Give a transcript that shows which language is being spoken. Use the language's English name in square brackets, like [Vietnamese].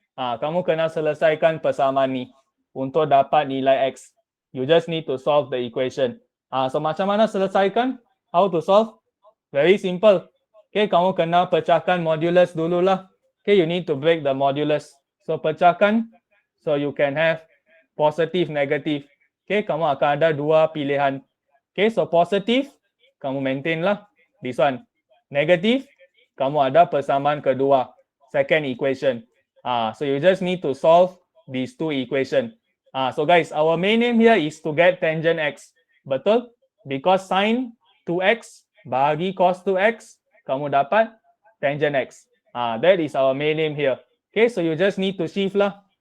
[Malay] Kamu kena selesaikan persamaan ni untuk dapat nilai x. [English] You just need to solve the equation. So [Malay] macam mana selesaikan? [English] How to solve? Very simple. Okay, [Malay] kamu kena pecahkan modulus dululah. [English] Okay, you need to break the modulus. So pecahkan, so you can have positive, negative. [Malay] Okay, kamu akan ada dua pilihan. Okay, so positive, kamu maintain lah. [English] This one. [Malay] Negative, kamu ada persamaan kedua. [English] Second equation. So you just need to solve these two equations. So guys, our main aim here is to get tangent x. Betul? Because sine 2x bahagi cos 2x, [Malay] kamu dapat tangent x. [English] That is our main aim here. Okay, so you just need to shift lah.